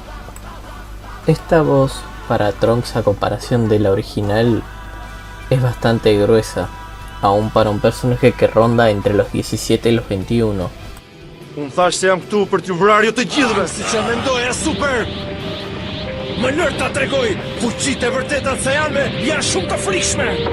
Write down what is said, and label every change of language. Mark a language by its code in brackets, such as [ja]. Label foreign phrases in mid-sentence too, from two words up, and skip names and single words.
[es] Esta voz para Trunks a comparación de la original es bastante gruesa, aún para un personaje que ronda entre los 17 y los 21. [sq] Unë thash se jam këtu për t'ju vrarë të gjithëve, siç e mendoja super. Më lër ta tregoj, fuqitë e vërteta të Saiyanëve janë shumë të frikshme.